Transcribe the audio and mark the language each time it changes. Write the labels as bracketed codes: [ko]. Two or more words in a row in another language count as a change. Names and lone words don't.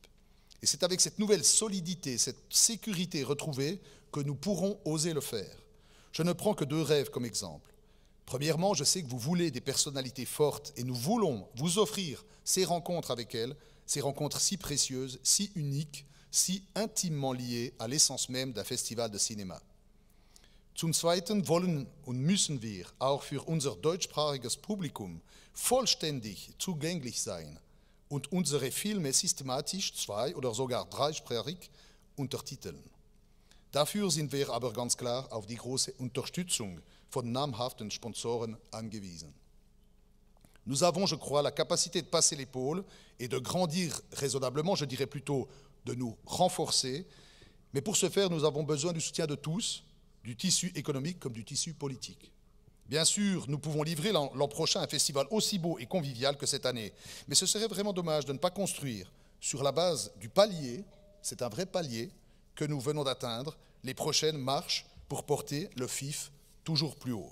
[fr] Et c'est avec cette nouvelle solidité, cette sécurité retrouvée que nous pourrons oser le faire. Je ne prends que 2 rêves comme exemple. Premièrement, je sais que vous voulez des personnalités fortes et nous voulons vous offrir ces rencontres avec elles, ces rencontres si précieuses, si uniques, si intimement liées à l'essence même d'un festival de cinéma. [de] Zum Zweiten wollen und müssen wir auch für unser deutschsprachiges Publikum vollständig zugänglich sein und unsere Filme systematisch 2- oder sogar 3-sprachig untertiteln. Dafür sind wir aber ganz klar auf die große Unterstützung von namhaften Sponsoren angewiesen. [fr] Nous avons, je crois, la capacité de passer l'épaule et de grandir raisonnablement, je dirais plutôt de nous renforcer, mais pour ce faire, nous avons besoin du soutien de tous, du tissu économique comme du tissu politique. Bien sûr, nous pouvons livrer l'an prochain un festival aussi beau et convivial que cette année, mais ce serait vraiment dommage de ne pas construire sur la base du palier, c'est un vrai palier, que nous venons d'atteindre, les prochaines marches pour porter le FIF toujours plus haut.